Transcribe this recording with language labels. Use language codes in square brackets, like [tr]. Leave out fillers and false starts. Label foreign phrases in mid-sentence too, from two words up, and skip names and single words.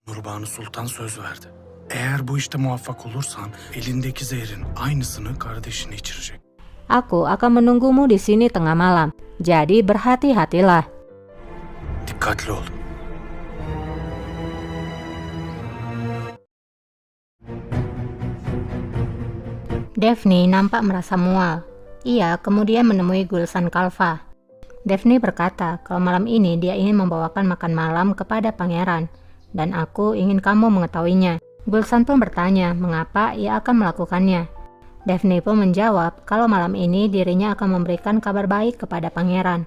[tr] Nurbanu Sultan söz verdi. Eğer bu işte muvaffak olursan elindeki zehrin aynısını kardeşine içirecek. [id] Aku akan menunggumu di sini tengah malam. Jadi berhati-hatilah. [tr] Dikkatli ol. [id] Daphne nampak merasa mual. Ia kemudian menemui Gulsan Kalfa. Daphne berkata kalau malam ini dia ingin membawakan makan malam kepada pangeran, dan aku ingin kamu mengetahuinya. Gulsan pun bertanya mengapa ia akan melakukannya. Daphne pun menjawab kalau malam ini dirinya akan memberikan kabar baik kepada pangeran.